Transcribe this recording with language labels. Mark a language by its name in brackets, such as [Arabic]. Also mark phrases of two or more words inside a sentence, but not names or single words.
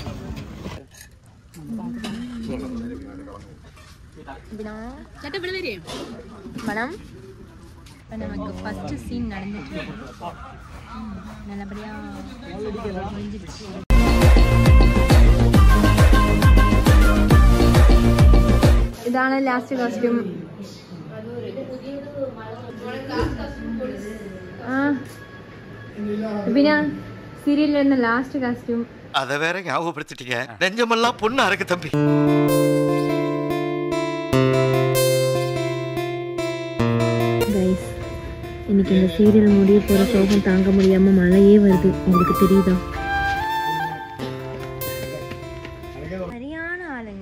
[Tamil] மனம் இப்போ நமக்கு [English] first scene [Tamil] நடந்துட்டு நல்லபடியாக முடிஞ்சிருச்சு. [Malayalam] ഇതാണ് [English] last costume. [Malayalam] പിന്നെ സീരിയലിൽ വരുന്ന [English] last costume. [Tamil] அதை வேற ஞாபகப்படுத்திட்டீங்க. நெஞ்சமெல்லாம் பொண்ணா இருக்கு தம்பி. கைஸ், இன்னைக்கு இந்த சீரியல் முடிய போற சோகம் தாங்க முடியாம மழையே வருது. உங்களுக்கு தெரியுதா? சரியான ஆளுங்க.